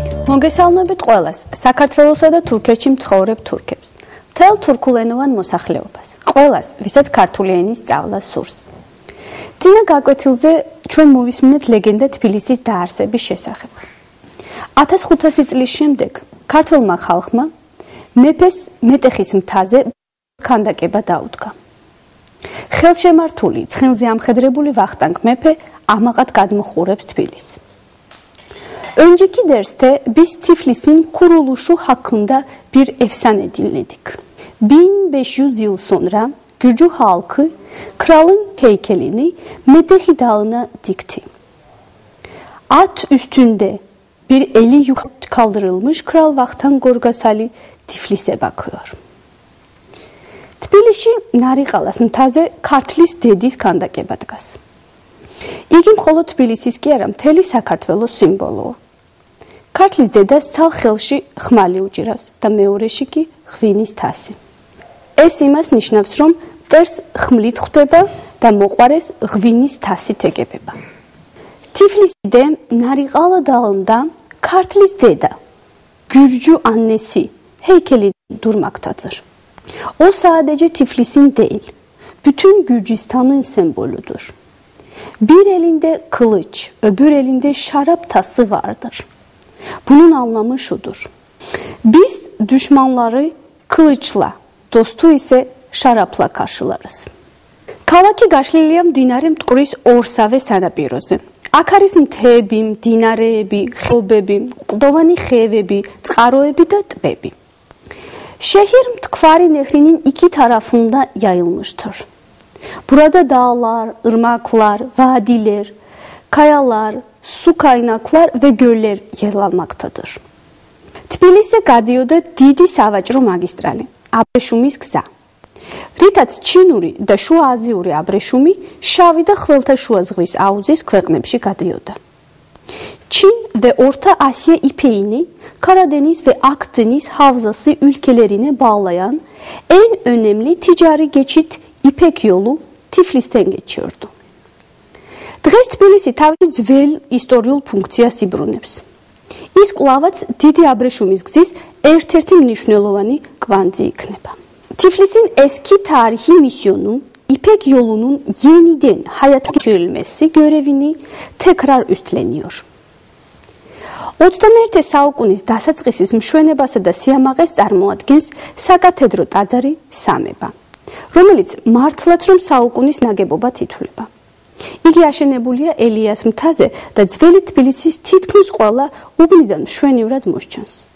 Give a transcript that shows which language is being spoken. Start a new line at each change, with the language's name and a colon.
Georgian: მოგესალმებით ყველას, საქართველოსა და თურქეთში მცხოვრებ თურქებს, მთელ თურქულენოვან მოსახლეობას, ყველას, ვისაც ქართული ენის სწავლა სურს. წინა გაკვეთილზე ჩვენ მოვისმინეთ ლეგენდა თბილისის დაარსების შესახებ. 1500 წლის შემდეგ ქართველმა ხალხმა მეფეს მეტეხის მთაზე ქანდაკება დაუდგა. ხელშემართული, ცხენზე ამხედრებული vahtank mepe amaqat gadmoxurebs Tbilisi.
Turkish: Önceki derste biz Tiflis'in kuruluşu hakkında bir efsane dinledik. 1500 yıl sonra Gürcü halkı kralın heykelini Metehi Dağı'na dikti. At üstünde bir eli yukarı kaldırılmış Kral Vahtan Gorgasali Tiflis'e bakıyor.
Georgian: Tbilisi Nariqalas მთაზე ქართლის დედის ქანდაკება დგას. იგი მხოლოდ თბილისის კი არა, მთელი საქართველოს სიმბოლოა. ქართლის დედას ცალ ხელში ხმალი უჭირავს და მეორეში კი ღვინის თასი. ეს იმას ნიშნავს, რომ მტერს ხმლით ხვდება და მოყვარეს ღვინის თასით ეგებება.
Turkish: Tiflis'de Nariqala Dağı'nda ქართლის დედა Gürcü annesi heykeli durmaktadır. O sadece Tiflis'in değil, bütün Gürcistan'ın sembolüdür. Bir elinde kılıç, öbür elinde şarap tası vardır. Bunun anlamı şudur. Biz düşmanları kılıçla, dostu ise şarapla karşılarız.
Georgian: Ქალაქი გაშლილია მდინარე მტკვრის ორსავე სანაპიროზე. აქ არის მთები, მდინარეები, ხეობები, კლდოვანი ხევები, წყაროები და ტბები.
Turkish: Şehir Mtkvari Nehri'nin iki tarafında yayılmıştır. Burada dağlar, ırmaklar, vadiler, kayalar, su kaynaklar ve göller yer almaktadır.
Georgian: Tbilisi გადიოდა დიდი სავაჭრო მაგისტრალი, აბრეშუმის გზა. რითაც ჩინური და შუააზიური აბრეშუმი შავი და ხმელთაშუა ზღვის აუზის ქვეყნებში გადიოდა.
Turkish: Çin ve Orta Asya ipeğini Karadeniz ve Akdeniz havzası ülkelerine bağlayan en önemli ticari geçit İpek yolu Tiflis'ten geçiyordu.
Georgian: Დღეს Tbilisi თავისი ძველ ისტორიულ ფუნქციას იბრუნებს. ის კვლავაც დიდი აბრეშუმის gzis ერთ-ერთი მნიშვნელოვანი კვანძი იქნება.
Turkish: Tiflis'in eski tarihi misyonu İpek yolunun yeniden hayata geçirilmesi görevini tekrar üstleniyor.
Georgian: 21 საუკუნის დასაწყისის მშვენებასა და სიამაყეს წარმოადგენს საკათედრო ტაძარი სამება, რომელიც მართლაც რომ საუკუნის ნაგებობად ითვლება. იგი აშენებულია ელიას მთაზე და ძველი თბილისის თითქმის ყველა უბნიდან mშვენივრად მოსჩანს.